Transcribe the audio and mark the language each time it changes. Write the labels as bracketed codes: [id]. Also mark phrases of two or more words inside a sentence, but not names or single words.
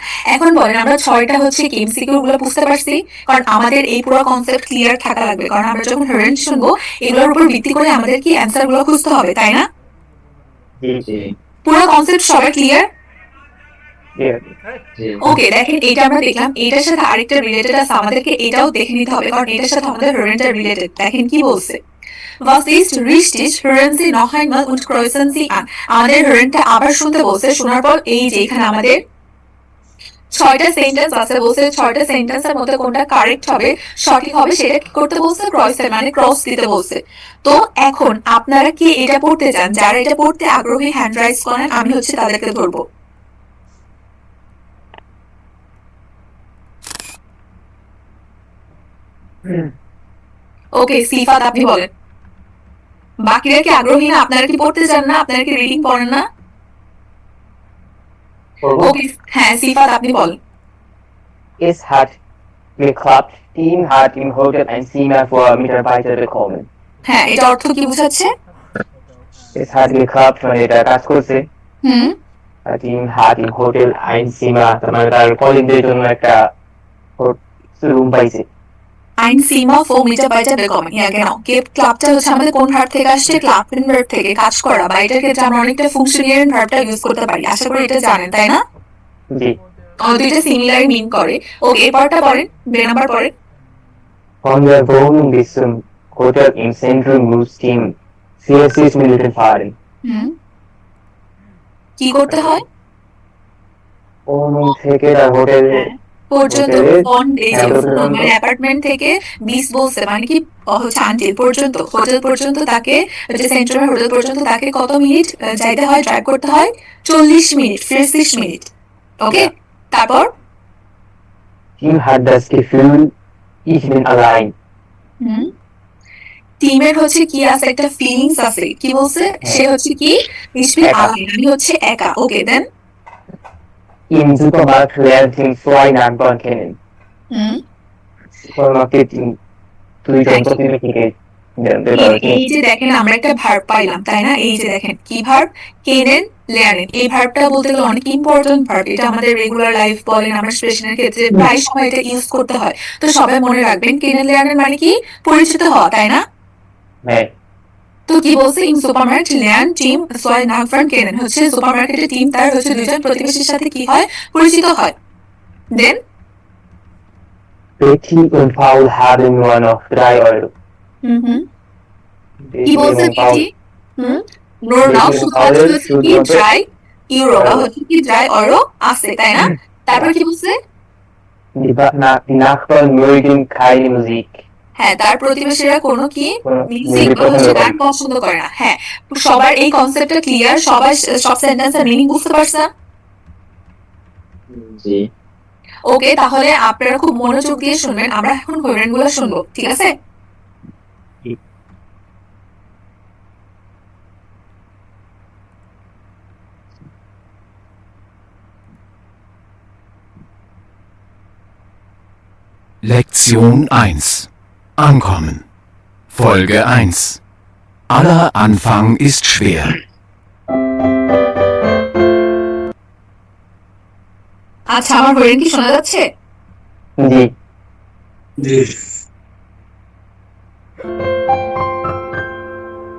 [bn] এখন বলেন আমরা 6টা হচ্ছে কি এমসিকিউ গুলো বুঝতে পারছি? কারণ আমাদের এই পুরো কনসেপ্ট ক্লিয়ার থাকা লাগবে, কারণ আমরা যখন হেরেন শুনবো এগুলোর উপর ভিত্তি করে আমাদের কি অ্যান্সার গুলো খুঁজতে হবে, তাই না? জি পুরো কনসেপ্ট সবাই ক্লিয়ার? ওকে, দেখেন এটা আমরা দেখলাম, এটার সাথে আরেকটা রিলেটেড আছে, আমাদেরকে এটাও দেখে নিতে হবে কারণ এটার সাথে আমাদের হেরেনটা রিলেটেড। দেখেন কি বলছে, [de] Was ist richtig? Hören Sie noch einmal und kreuzen Sie an। [bn] আমাদের হেরেনটা আবার শুনতে বলছে, শোনার পর এই যে এখানে আমাদের 6টা সেন্টেন্স আছে, বলছে 6টা সেন্টেন্সের মধ্যে কোনটা কারেক্ট হবে সঠিক হবে সেটা কি করতে বলছে, ক্রসের মানে ক্রস দিতে বলছে। তো এখন আপনারা কি এটা পড়তে চান? যারা এটা পড়তে আগ্রহী হ্যান্ড রাইজ করেন, আমি হচ্ছে তাদেরকে ধরবো। ওকে, সিফাত আপনি বলেন। বাকিরা কি আগ্রহী না? আপনারা কি পড়তে চান না? আপনারা কি রিডিং পড়েন না? ওকে, হ্যাঁ সিফাত আপনি বলেন। [de] Es hat geklappt. Team hat im Hotel ein Zimmer für Mitarbeiter bekommen. [bn] হ্যাঁ, এটা অর্থ কি বোঝাচ্ছে? [de] Es hat geklappt, [bn] মানে এটা কাজ করছে। হুম, [de] টিম hat im Hotel ein Zimmer, [bn] মানে তার কলিগদের জন্য একটা রুম পাইছে। [de] ein Zimmer für Mitarbeiter bekommen। Ja, genau। [bn] ক্লাবটা হচ্ছে আমাদের কোন ভার্ব থেকে আসছে? ক্লাবেন ভার্ব থেকে, কাজ করা, বা এটার ক্ষেত্রে আমরা অনেকটা ফুংশনারিয়াল ভার্বটা ইউজ করতে পারি, আশা করি এটা জানেন, তাই না? জি দুইটা সিমিলার মিন করে। ওকে, এরপরটা পড়েন, বে নাম্বার পড়েন। [de] Von der Wohnung bis zum Hotel im Zentrum muss Team 40 Minuten fahren. [bn] হুম, কি করতে হয়? Wohnung থেকে তার হোটেলে পর্যন্ত, হোটেলে ফন এই যে হোটেল মানে অ্যাপার্টমেন্ট থেকে 20 বলছে, মানে কি হচ্ছে আনটিল পর্যন্ত, হোটেল পর্যন্ত তাকে, যে সেন্ট্রাল হোটেল পর্যন্ত তাকে কত মিনিট যাইতে হয়, ড্রাইভ করতে হয়? 40 মিনিট, 40 মিনিট। ওকে, তারপর [de] Team hat das Gefühl, ich bin allein. [bn] টিমের হচ্ছে কি আছে, একটা ফিলিংস আছে, কি বলছে সে হচ্ছে কি [de] ich bin [bn] একা। allein, আমি হচ্ছে একা। ওকে, দেন [de] Im Supermarkt lernt Team zwei Nachbarn kennen. [bn] সুপারমার্কেটে Team দুইজন প্রতিবেশীকে জানতে পারে। এই যে দেখেন আমরা একটা ভার্ব পাইলাম, তাই না? এই যে দেখেন কি ভার্ব, কেনেন লেয়ারেন, এই ভার্বটা বলতে গেলে অনেক ইম্পর্টেন্ট ভার্ব, এটা আমাদের রেগুলার লাইফ বলেন, আমরা স্টেশনের ক্ষেত্রে প্রায় সময় এটা ইউজ করতে হয়। তো সবাই মনে রাখবেন, কেনেন লেয়ারেন মানে কি পরিচিত হওয়া, তাই না? হ্যাঁ তো কি বলছে, [de] im Supermarkt lernt Team zwei Nachbarn kennen, [bn] হচ্ছে সুপারমার্কেটের টিম তার হচ্ছে দুইজন প্রতিবেশীর সাথে কি হয়, পরিচিত হয়। দেন [de] Betty und Paul haben nur noch 3 Euro. [bn] কি বলছে বিটি? নোর নাও শুধুমাত্র হচ্ছে কি [de] drei Euro [bn] বা হচ্ছে কি [de] drei Euro [bn] আছে, তাই না? তারপর কি বলছে, [de] Die Nachbarn mögen keine Musik. [bn] হ্যাঁ তার প্রতিবেশীরা কোনো কি মিউজিক music বা হচ্ছে পছন্দ করে গান পছন্দ করে না। হ্যাঁ, সবার এই কনসেপ্টটা ক্লিয়ার? সবাই সব সেন্টেন্সের মিনিং বুঝতে পারছেন? জি ওকে, তাহলে আপনারা খুব মনোযোগ দিয়ে শুনবেন, আমরা এখন কোয়েশ্চেন গুলো শুনবো, ঠিক আছে? [de] Lektion 1. Ankommen. Folge 1. Aller Anfang ist schwer. [bn] আচ্ছা, আমার কোয়েশ্চেন কি শোনা যাচ্ছে? জি